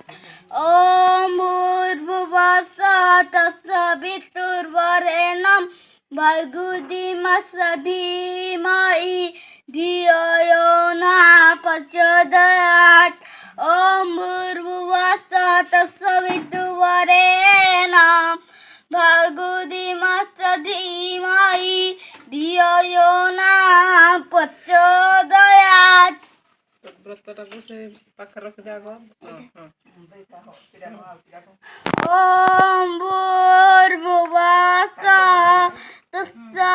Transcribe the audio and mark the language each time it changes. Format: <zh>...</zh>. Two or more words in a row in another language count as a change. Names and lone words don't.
<sa>ओम भूर्भुवः तत्सवितुर्वरेण्यं भर्गो देवस्य धीमहि धियो यो न प्रचोदयात्। ओम भूर्भुवः तत्सवितुर्वरेण्यं भर्गो देवस्य धीमहि धियो यो न प्रचोदयात्।</sa> <or>ବ୍ରତଟାକୁ ସେ ପାଖରେ ରଖିଦେ ଆଗ।</or> <sa>ओम भूर्भुवः</sa>